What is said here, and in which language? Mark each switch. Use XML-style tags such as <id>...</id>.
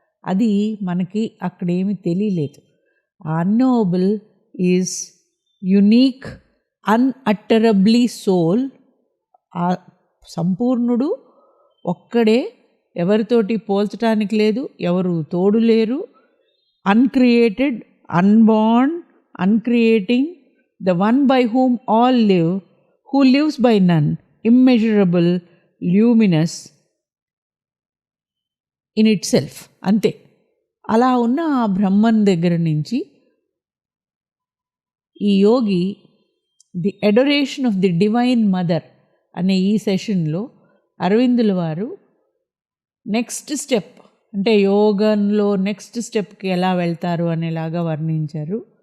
<te>అది మనకి అక్కడేమీ తెలియలేదు. ఆ</te> <en>Unknowable is unique, unutterably sole.</en> <te>ఆ సంపూర్ణుడు ఒక్కడే, ఎవరితోటి పోల్చడానికి లేదు, ఎవరు తోడు లేరు.</te> <en>Uncreated, unborn, uncreating, the one by whom all live, who lives by none, immeasurable, luminous in itself.</en> <te>అంతే. అలా ఉన్న ఆ బ్రహ్మన్ దగ్గర నుంచి ఈ యోగి the adoration of the divine mother అనే ఈ సెషన్లో అరవిందుల వారు నెక్స్ట్ స్టెప్, అంటే యోగంలో నెక్స్ట్ స్టెప్కి ఎలా వెళ్తారు అనేలాగా వర్ణించారు.</te>